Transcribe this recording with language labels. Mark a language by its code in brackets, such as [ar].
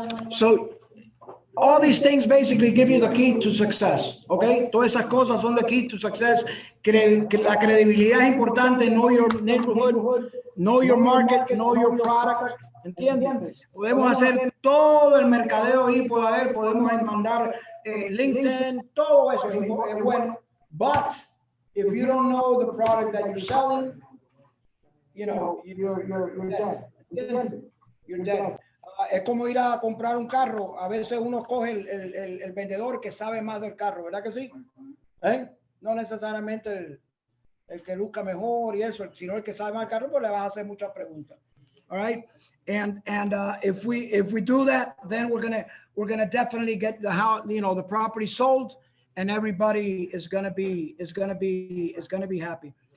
[en] So, all these things basically give you the key to success, okay? [es] Todas esas cosas son [en] the key to success. [es] La credibilidad es importante. [en] Know your neighborhood, know your market, know your product. [es] ¿Entiendes? Podemos hacer todo el mercadeo ahí, podemos mandar LinkedIn, todo eso es bueno. [en] But if you don't know the product that you're selling, you know, you're dead. [es] ¿Entiendes? [en] You're dead. [es] Es como ir a comprar un carro. A veces uno coge el vendedor que sabe más del carro, ¿verdad que sí? No necesariamente el que luzca mejor y eso, sino el que sabe más del carro, pues le vas a hacer muchas preguntas. [en] All right? And if we do that, then we're gonna definitely get the house, you know, the property sold, and everybody is gonna be happy.